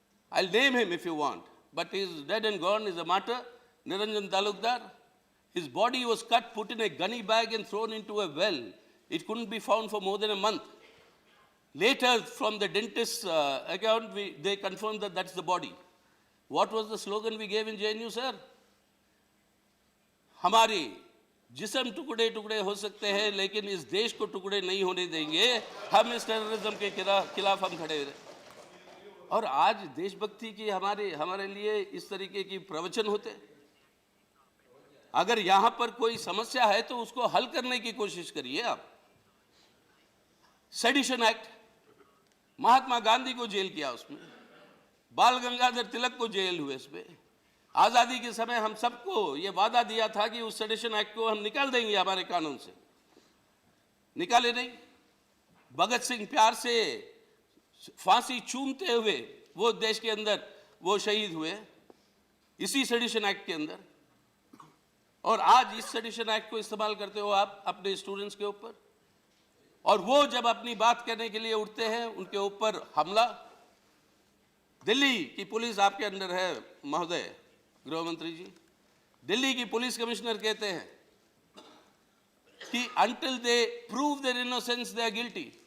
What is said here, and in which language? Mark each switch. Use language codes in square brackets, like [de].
[en] I'll name him if you want, but he's dead and gone. He's a martyr, Niranjan Talukdar. His body was cut, put in a gunny bag and thrown into a well. It couldn't be found for more than a month. Later, from the dentist's account, they confirmed that that's the body. What was the slogan we gave in JNU, sir? [hi] हमारे जिस्म टुकड़े टुकड़े हो सकते हैं, लेकिन इस देश को टुकड़े नहीं होने देंगे. हम इस टेररिज्म के खिलाफ हम खड़े रहे. और आज देशभक्ति की हमारे लिए इस तरीके की प्रवचन होते. अगर यहाँ पर कोई समस्या है तो उसको हल करने की कोशिश करिए आप. सेडिशन एक्ट, महात्मा गांधी को जेल किया उसमें, बाल गंगाधर तिलक को जेल हुए इसमें. आज़ादी के समय हम सबको ये वादा दिया था कि उस सेडिशन एक्ट को हम निकाल देंगे हमारे कानून से. निकाले नहीं. भगत सिंह प्यार से फांसी चूमते हुए वो देश के अंदर वो शहीद हुए इसी सेडिशन एक्ट के अंदर. और आज इस सेडिशन एक्ट को इस्तेमाल करते हो आप अपने स्टूडेंट्स के ऊपर. और वो जब अपनी बात करने के लिए उठते हैं, उनके ऊपर हमला. दिल्ली की पुलिस आपके अंदर है महोदय गृह मंत्री जी. दिल्ली की पुलिस कमिश्नर कहते हैं कि until they prove their innocence they are guilty.